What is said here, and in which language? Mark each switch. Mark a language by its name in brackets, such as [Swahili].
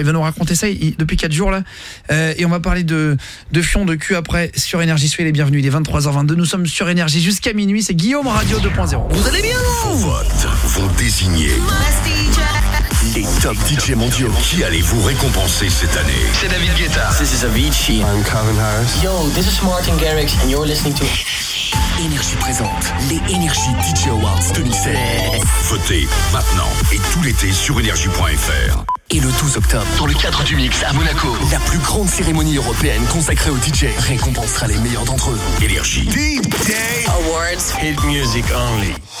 [French] Il va nous raconter ça depuis 4 jours là. Et on va parler de fion, de cul après sur Énergie. Soyez les bienvenus, il est 23h22. Nous sommes sur Énergie jusqu'à minuit, c'est Guillaume Radio 2.0. Vous allez bien ? Vos votes vont désigner. Top DJ mondiaux, qui allez-vous récompenser cette année? C'est David Guetta. [English] This is Avicii. I'm Calvin Harris. Yo, this is Martin Garrix, and you're listening to [French] Énergie présente les Energy DJ Awards 2016. Votez maintenant et tout l'été sur energy.fr. Et le 12 octobre, dans le cadre du mix à Monaco, la plus grande cérémonie européenne consacrée aux DJ récompensera les meilleurs d'entre eux. [English] Energy DJ Awards. Hit music only.